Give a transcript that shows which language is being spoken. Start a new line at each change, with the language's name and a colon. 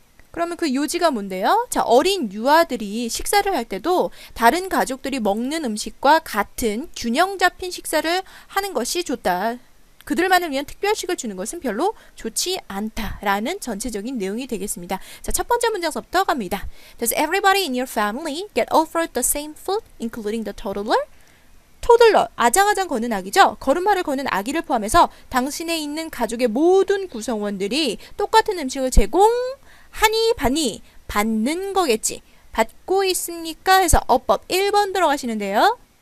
Korean: 그러면 그 요지가 뭔데요? 자, 어린 유아들이 식사를 할 때도 다른 가족들이 먹는 음식과 같은 균형 잡힌 식사를 하는 것이 좋다. 그들만을 위한 특별식을 주는 것은 별로 좋지 않다라는 전체적인 내용이 되겠습니다. 자, 첫 번째 문장서부터 갑니다.
English: Does everybody in your family get offered the same food, including the toddler?
Korean: 토들러, 아장아장 거는 아기죠? 걸음마를 거는 아기를 포함해서 당신에 있는 가족의 모든 구성원들이 똑같은 음식을 제공하니 받니? 받는 거겠지. 받고 있습니까? 해서 어법 1번 들어가시는데요.